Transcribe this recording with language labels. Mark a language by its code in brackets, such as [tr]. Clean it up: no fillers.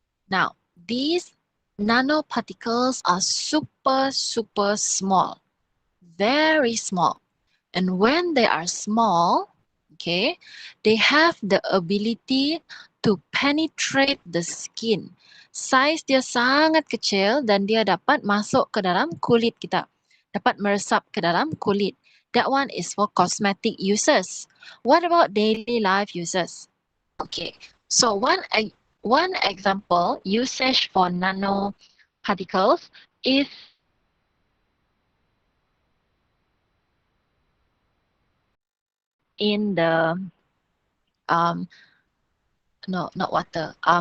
[en] Now, these nanoparticles are super, super small, very small. And when they are small, okay, they have the ability to penetrate the skin. [ms] Size dia sangat kecil dan dia dapat masuk ke dalam kulit kita. Dapat meresap ke dalam kulit. [en] That one is for cosmetic uses. What about daily life uses? Okay, so one example usage for nanoparticles is in the no, not water.